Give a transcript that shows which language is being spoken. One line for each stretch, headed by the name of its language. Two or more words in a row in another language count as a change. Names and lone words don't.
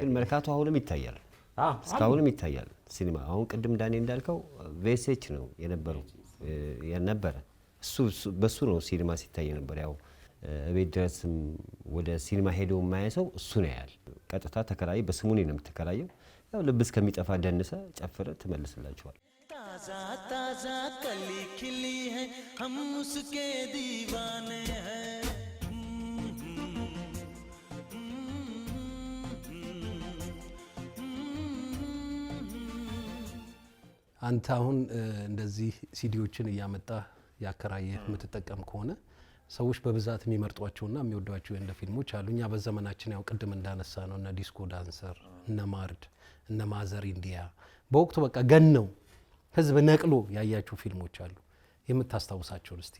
Amharic: ግን መርካቶ አሁንም ይታያል፣ እስካሁንም ይታያል ሲኒማ። አሁን ቅድም ዳኔ እንዳልከው ቬሴች ነው የነበረው የነበረ በሱ ነው ሲኒማ ሲታይ ነበር። ያው ቤት ድረስም ወደ ሲኒማ ሄዶ የማያሰው እሱ ነው ያያል። ቀጥታ ተከራይ በስሙኔ ነው የምትከራየው። ያው ልብ እስከሚጠፋ ደንሰ ጨፍረ ትመልስላቸዋል።
Hindi: ताजा ताजा कली खिली है हम उसके दीवाने हैं।
Amharic: አንተ አሁን እንደዚህ ሲዲዎችን እያመጣ ያከራየህ የምትጠቀም ከሆነ ሰዎች በብዛት የሚመርጧቸውና የሚወዷቸው የህንድ ፊልሞች አሉ። እኛ በዘመናችን ያው ቅድም እንዳነሳ ነው እነ ዲስኮ ዳንሰር፣ እነ ማርድ፣ እነ ማዘር ኢንዲያ በወቅቱ በቃ ገነው ህዝብ ነቅሎ ያያቸው ፊልሞች አሉ። የምታስታውሳቸውን እስቲ?